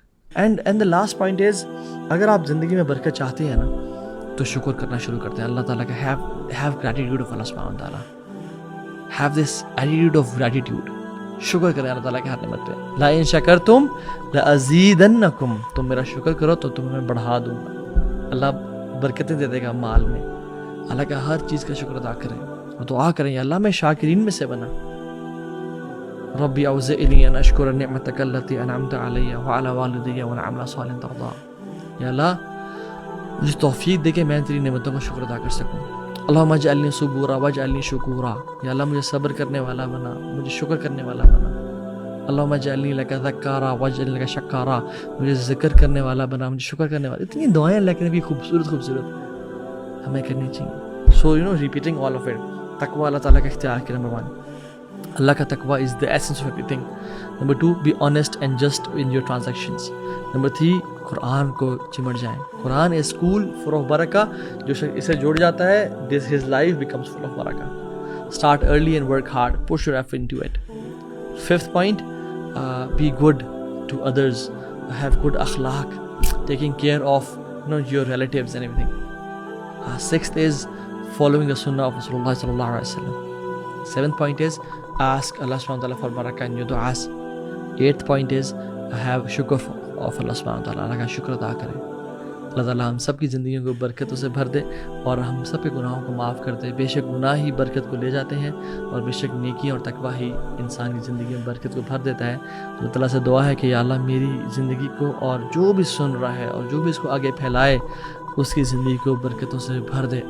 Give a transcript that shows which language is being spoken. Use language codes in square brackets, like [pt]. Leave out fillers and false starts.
[en] and the last point is, [ur] اگر آپ زندگی میں برکت چاہتے ہیں نا تو شکر کرنا شروع کرتے ہیں اللہ تعالیٰ کا. [en] Have gratitude of Allah سبحانہ وتعالیٰ، have this attitude of gratitude. [ur] شکر کریں اللہ تعالیٰ کے ہر نعمت پہ. [ar] لا ان شکرتم لازیدنکم، [ur] تم میرا شکر کرو تو تمہیں بڑھا دوں گا. اللہ برکتیں دے دے گا مال میں. اللہ کا ہر چیز کا شکر ادا کریں اور دعا کریں، یا اللہ میں شاکرین میں سے بنا. [ar] ربی اوزعنی ان اشکر نعمتک التی انعمت علی وعلی والدی وان اعمل صالحا ترضیہ. [ur] یا اللہ مجھے توفیق دے کہ میں تیری نعمتوں کا شکر ادا کر سکوں. [ar] اللہم اجعلنی صبورا واجعلنی شکورا، [ur] یا اللہ مجھے صبر کرنے والا بنا، مجھے شکر کرنے والا بنا. [ar] اللہم اجعلنی لک ذکارا واجعلنی لک شکارا، [ur] مجھے ذکر کرنے والا بنا، مجھے شکر کرنے والا. اتنی دعائیں اللہ کے نبی خوبصورت ہمیں کرنی چاہیے. [en] So repeating all of it. [ur] تقوی اللہ تعالیٰ کا اختیار کے نمبر 1. [en] اللہ کا تقوی is the essence of everything. Number 2 be honest and just in your transactions. [ur] Number 3 قرآن کو چمٹ جائیں. [en] Quran is school full of برکہ. [ur] جو شخص اسے جوڑ جاتا ہے [en] his life becomes full of [ur] برکہ. [en] Start early and work hard. Push your effort into it. 5th point, be good to others. Have good akhlaq. Taking care of your relatives and everything. 6th is following the sunnah of Rasulullah sallallahu alaihi wasallam. 7th point is ask Allah subhanahu wa ta'ala for barakah in your du'as. 8th point is have shukr of Allah subhanahu wa ta'ala. [ur] اللہ کا شکر ادا کریں. اللہ تعالیٰ ہم سب کی زندگیوں کو برکتوں سے بھر دے اور ہم سب کے گناہوں کو معاف کر دے. بے شک گناہ ہی برکت کو لے جاتے ہیں اور بے شک نیکی اور تقویٰ ہی انسان کی زندگی میں برکت کو بھر دیتا ہے. اللہ تعالیٰ سے دعا ہے کہ یا اللہ میری زندگی کو اور جو بھی سن رہا ہے اور جو بھی اس کو آگے پھیلائے اس کی زندگی کو برکتوں سے بھر دے.